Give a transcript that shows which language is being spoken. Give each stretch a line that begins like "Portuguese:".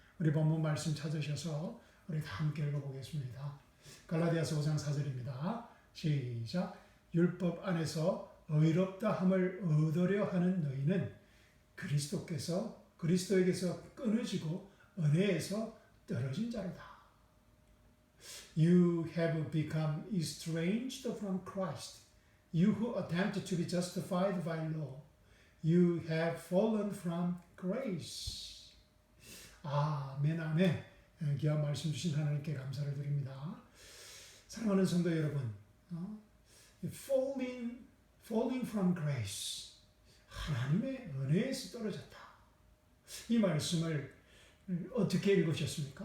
Korean: 우리 본문 말씀 찾으셔서 우리 다 함께 읽어보겠습니다. 갈라디아서 5장 4절입니다. 시작. 율법 안에서 의롭다 함을 얻으려 하는 너희는 그리스도에게서 끊어지고 은혜에서 떨어진 자로다.
English: You have become estranged from Christ. You who attempt to be justified by law. You have fallen from grace.
Korean: 아멘, 아멘. 귀한 말씀 주신 하나님께 감사를 드립니다. 사랑하는 성도 여러분,
English: falling from grace.
Korean: 하나님의 은혜에서 떨어졌다. 이 말씀을 어떻게 읽으셨습니까?